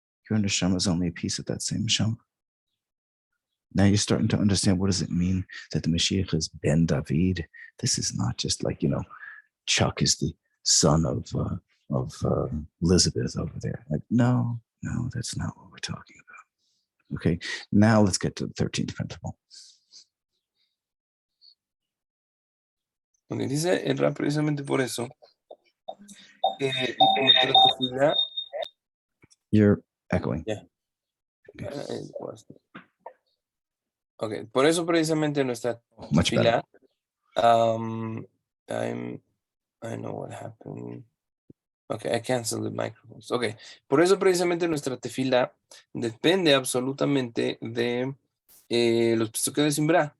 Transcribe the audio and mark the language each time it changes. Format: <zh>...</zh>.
<en>Your neshama is only a piece of that same neshama. Now you're starting to understand, what does it mean that the Mashiach is Ben David? This is not just like, Chuck is the son of Elizabeth over there. Like, no, that's not what we're talking about. Okay, now let's get to the 13th principle.</en> <es>Porque dice el Rab precisamente por eso que nuestra tefilá.</es> <en>You're echoing. Yeah.</en> <es>Okay, por eso precisamente nuestra</es> <en>Much better. tefilá, I know what happened. Ok, I cancel the microphones.</en> <es>Ok, por eso precisamente nuestra tefila depende absolutamente de los Pesukei de Simbra.</es>